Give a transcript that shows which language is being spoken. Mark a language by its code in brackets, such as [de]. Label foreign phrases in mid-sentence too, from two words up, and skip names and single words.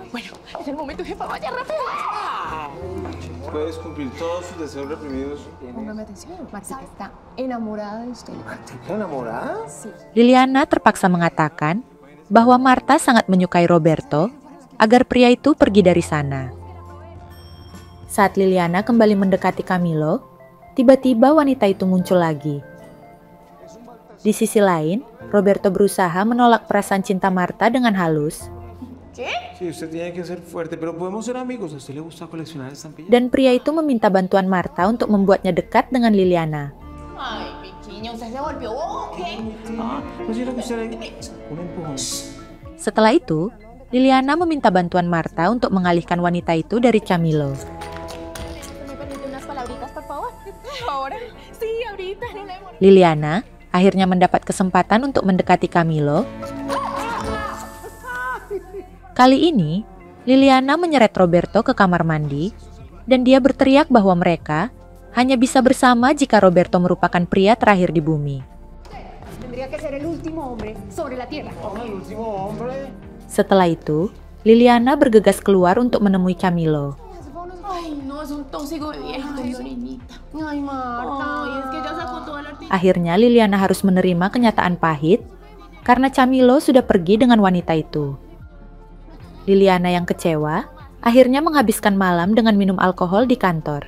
[id] Liliana terpaksa mengatakan bahwa Marta sangat menyukai Roberto agar pria itu pergi dari sana. Saat Liliana kembali mendekati Camilo, tiba-tiba wanita itu muncul lagi. Di sisi lain, Roberto berusaha menolak perasaan cinta Marta dengan halus, [es] Sí, usted tiene que ser fuerte, pero podemos ser amigos. ¿A usted le gusta coleccionar estampillas? [id] dan pria itu meminta bantuan Marta untuk membuatnya dekat dengan Liliana. [es] Ay, pequeña, ¿usted se volvió bobo o qué? No quiero que usted le... Un empujón. [id] Setelah itu, Liliana meminta bantuan Marta untuk mengalihkan wanita itu dari Camilo. [es] ¿Me permite unas palabritas, por favor? ¿Ahora? Sí, ahorita, no le demoro. [id] Liliana akhirnya mendapat kesempatan untuk mendekati Camilo. Kali ini, Liliana menyeret Roberto ke kamar mandi dan dia berteriak bahwa mereka hanya bisa bersama jika Roberto merupakan pria terakhir di bumi. [es] Tendría que ser el último hombre sobre la tierra. El último hombre. [id] Setelah itu, Liliana bergegas keluar untuk menemui Camilo. [es] Ay, no, es un tóxico de vieja, Dorinita. Ay, Marta, ay, es que ya sacó toda la artista. [id] Akhirnya Liliana harus menerima kenyataan pahit karena Camilo sudah pergi dengan wanita itu. Liliana yang kecewa akhirnya menghabiskan malam dengan minum alkohol di kantor.